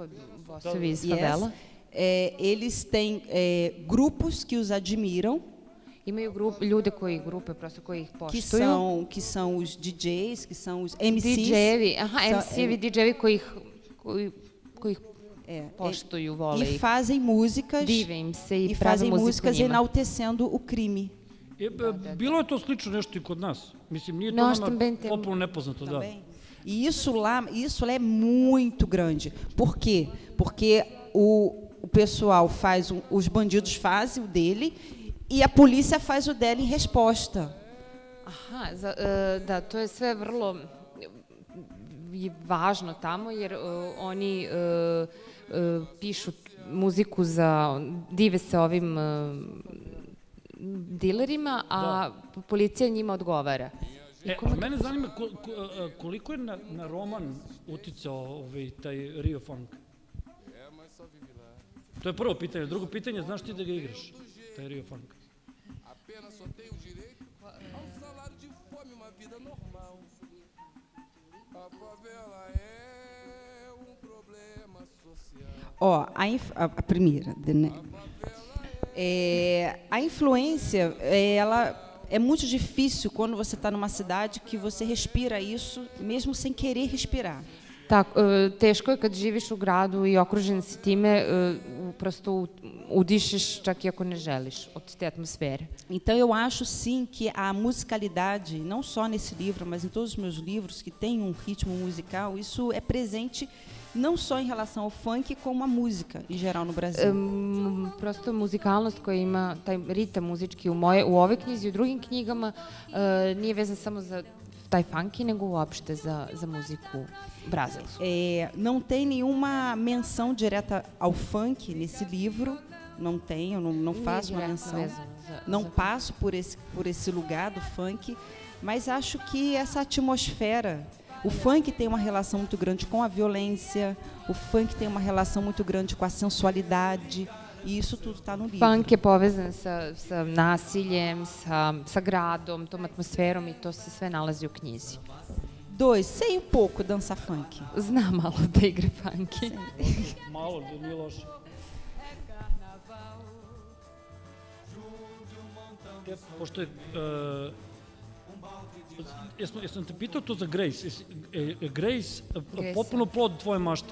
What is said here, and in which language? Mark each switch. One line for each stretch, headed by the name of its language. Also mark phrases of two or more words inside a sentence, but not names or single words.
Serbian: narko-bossovi iz favela,
Portuguese: eles têm grupos que os admiram
Serbian: Imaju ljude grupe prosto koji ih poštuju.
Portuguese: Que são os DJs, que são os MCs.
Serbian: DJ-evi, MC-evi, DJ-evi koji ih poštuju, vole ih.
Portuguese: E fazem músicas.
Serbian: Dive im se i
Portuguese: E
Serbian: prave
Portuguese: fazem
Serbian: muziku
Portuguese: músicas
Serbian: njima.
Portuguese: enaltecendo o crime.
Serbian: Bilo je to slično nešto i kod nas. Mislim, nije to
Portuguese: Nós
Serbian: nama
Portuguese: também temos.
Serbian: potpuno nepoznato, da.
Portuguese: Também. E isso lá é muito grande. Por quê? Porque o pessoal faz, os bandidos fazem o dele e a polícia faz o dela em resposta.
Serbian: Aha, da, to je sve vrlo važno tamo, jer oni pišu muziku dive se ovim dilerima, a policija njima odgovara. A mene zanima koliko je na roman uticao taj Rio Funk? To je prvo pitanje. Drugo pitanje, znaš ti da ga igraš, taj Rio Funk?
Portuguese: Ó, a primeira, né? A influência, ela é muito difícil quando você está numa cidade que você respira isso, mesmo sem querer respirar.
Serbian: Teško je kad živiš u gradu i okružen si time, prosto udišeš čak i ako ne želiš od te atmosfere.
Portuguese: Então eu acho sim que a musicalidade, não só nesse livro, mas em todos os meus livros que tem um ritmo musical, isso é presente não só em relação ao funk, como a música em geral no Brasil.
Serbian: Prosto muzikalnost koja ima taj ritam muzički u ovoj knjizi i u drugim knjigama nije vezan samo za taj funky, nego uopšte za muziku brazilsku.
Portuguese: Não tem nenhuma menção direta ao funk nesse livro, não tem, eu não faço uma menção, não passo por esse lugar do funk, mas acho que essa atmosfera, o funk tem uma relação muito grande com a violência, o funk tem uma relação muito grande com a sensualidade, e isso tudo está no livro.
Serbian: Funk je povezan sa nasiljem, sa gradom, tom atmosferom i to se sve nalazi u knjizi.
Portuguese: 2, sei um pouco dançar funk.
Serbian: Znam malo da igra funky. Malo, da nije loše. Pošto je... Jesam te pitao to za Grace. Grace, potpuno plod tvoje mašte.